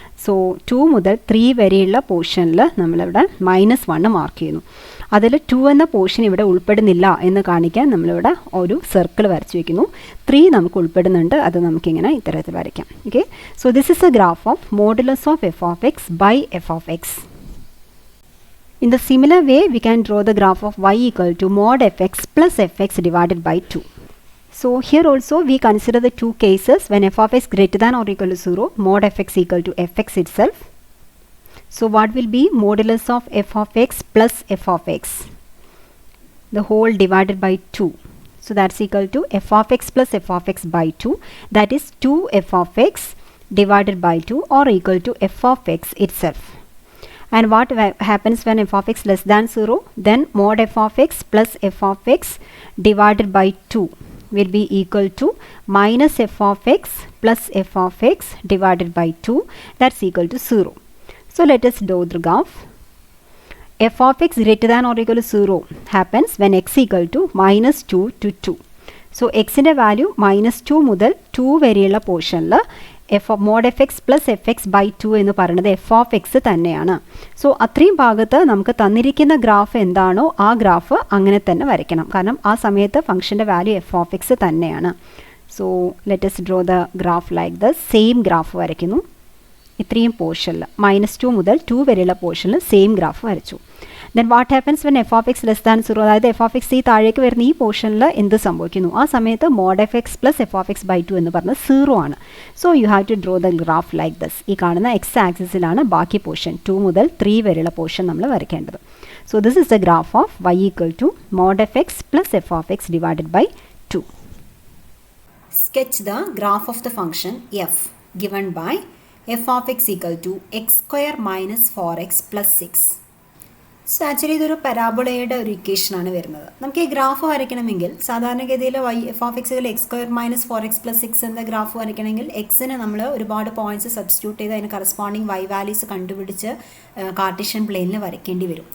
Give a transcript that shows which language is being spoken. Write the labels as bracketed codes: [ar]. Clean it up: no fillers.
[ml] So 2 മുതൽ 3 വരെയുള്ള പോർഷനിൽ നമ്മളിവിടെ -1 മാർക്ക് ചെയ്യുന്നു. അതിൽ 2 എന്ന പോർഷൻ ഇവിടെ ഉൾപ്പെടുന്നില്ല എന്ന് കാണിക്കാൻ നമ്മളിവിടെ ഒരു സർക്കിൾ വരച്ചു വയ്ക്കുന്നു. 3 നമുക്ക് ഉൾപ്പെടുന്നുണ്ട്. അത് നമുക്കിങ്ങനെ ഇത്തരത്തിൽ വരയ്ക്കാം. [en] Okay, so this is a graph of modulus of f of x by f of x. In the similar way, we can draw the graph of y equal to mod fx plus fx divided by 2. So here also we consider the two cases when f of x greater than or equal to 0, mod fx equal to fx itself. So what will be modulus of f of x plus f of x? The whole divided by 2. So that's equal to f of x plus f of x by 2. That is 2f of x divided by 2 or equal to f of x itself. And what happens when f of x less than 0? Then mod f of x plus f of x divided by 2 will be equal to minus f of x plus f of x divided by 2. That's equal to 0. So let us draw the graph. F of x greater than or equal to 0 happens when x equal to -2 to 2. So x in the value -2 [ml] മുതൽ 2 വരെയുള്ള പോർഷനിൽ [en] mod f x plus f x by 2 [ml] എന്ന് പറയുന്നത് [en] f of x [ml] തന്നെയാണ്. So അത്രയും ഭാഗത്ത് നമുക്ക് തന്നിരിക്കുന്ന ഗ്രാഫ് എന്താണോ ആ ഗ്രാഫ് അങ്ങനെ തന്നെ വരയ്ക്കണം. കാരണം ആ സമയത്ത് ഫംഗ്ഷൻ്റെ വാല്യൂ എഫ് ഓഫ് എക്സ് തന്നെയാണ്. [en] so let us draw the graph like the [ml] same graph വരയ്ക്കുന്നു. ഇത്രയും പോർഷനിൽ -2 മുതൽ 2 വരെയുള്ള പോർഷനിൽ സെയിം ഗ്രാഫ് വരച്ചു. [en] then what happens when f of x less than 0, [ml] അതായത് എഫ് ഓഫ് എക്സ് ഈ താഴേക്ക് വരുന്ന ഈ പോർഷനിൽ എന്ത് സംഭവിക്കുന്നു? ആ സമയത്ത് [en] mod f x plus f of x by 2 [ml] എന്ന് പറഞ്ഞത് [en] 0 [ml] ആണ്. [en] So you have to draw the graph like thus. [ml] ഈ കാണുന്ന എക്സ് ആക്സിസിലാണ് ബാക്കി പോർഷൻ 2 മുതൽ 3 വരെയുള്ള പോർഷൻ നമ്മൾ വരയ്ക്കേണ്ടത്. [en] So this is the graph of y equal to mod f x plus f of x divided by 2. Sketch the graph of the function f given by f of x equal to x square minus 4x plus 6. [ml] So actually ഇതൊരു പരാബോളയുടെ ഒരു ഇക്വേഷനാണ് വരുന്നത്. നമുക്ക് ഈ graph വരയ്ക്കണമെങ്കിൽ സാധാരണഗതിയിൽ F of എക്സിൽ X square minus 4x plus 6 എന്ന graph വരയ്ക്കണമെങ്കിൽ എക്സിന് നമ്മൾ ഒരുപാട് പോയിന്റ്സ് സബ്സ്റ്റിറ്റ്യൂട്ട് ചെയ്ത് അതിന് കറസ്പോണ്ടിങ് y വാല്യൂസ് കണ്ടുപിടിച്ച് കാർട്ടീഷ്യൻ പ്ലെയിനിൽ വരയ്ക്കേണ്ടി വരും.